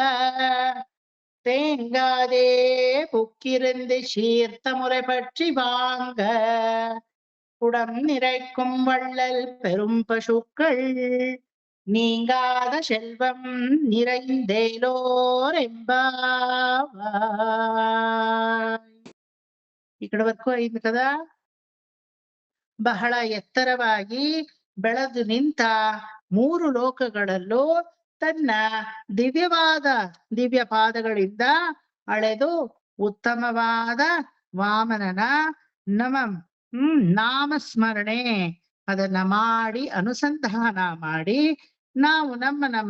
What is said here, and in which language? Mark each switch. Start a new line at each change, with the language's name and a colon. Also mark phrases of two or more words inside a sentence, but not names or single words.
Tamil: தேங்காதே புக்கிருந்து சீர்த்த முறை பற்றி வாங்க குடம் நிறைக்கும் வள்ளல் பெரும் பசுக்கள் நீங்காத செல்வம் நிறைந்தேலோர் ಎಂಬಾವಾಯ್.
Telugu: ఇక్కడి వరకు అయింది కదా.
Kannada: ಬಹಳ ಎತ್ತರವಾಗಿ ಬೆಳೆದು ನಿಂತ ಮೂರು ಲೋಕಗಳಲ್ಲೂ ತನ್ನ ದಿವ್ಯ ಪಾದಗಳಿಂದ ಅಳೆದು ಉತ್ತಮವಾದ ವಾಮನನ ನಾಮಸ್ಮರಣೆ ಅದನ್ನ ಮಾಡಿ ಅನುಸಂಧಾನ ಮಾಡಿ ನಾವು ನಮ್ಮ